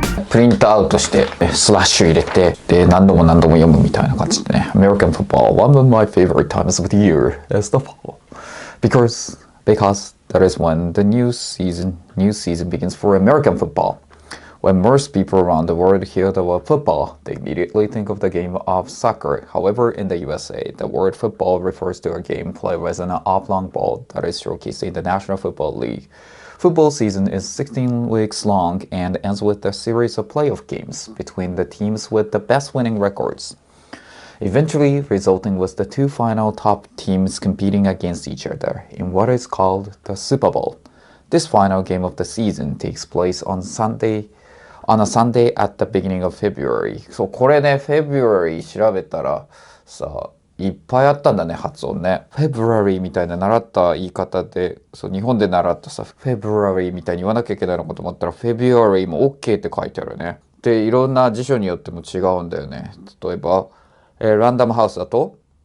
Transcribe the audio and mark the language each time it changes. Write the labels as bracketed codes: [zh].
[ja] プリントアウトしてスラッシュ入れて、で何度も読むみたいな感じでね。 [en] American football, one of my favorite times of the year is the fall. Because that is when the new season begins for American football. When most people around the world hear the word football, they immediately think of the game of soccer. However, in the USA, the word football refers to a game played with an oblong ball that is showcased in the National Football League. Football season is 16 weeks long and ends with a series of playoff games between the teams with the best winning records, eventually resulting with the two final top teams competing against each other in what is called the Super Bowl. This final game of the season takes place on a Sunday at the beginning of February. [ja] そう、これね、February 調べたらさ、いっぱいあったんだね、発音ね。 February みたいな習った言い方で、そう、日本で習ったさ、February みたいに言わなきゃいけないのかと思ったら、February も OK って書いてあるね。で、いろんな辞書によっても違うんだよね。例えば、ランダムハウスだと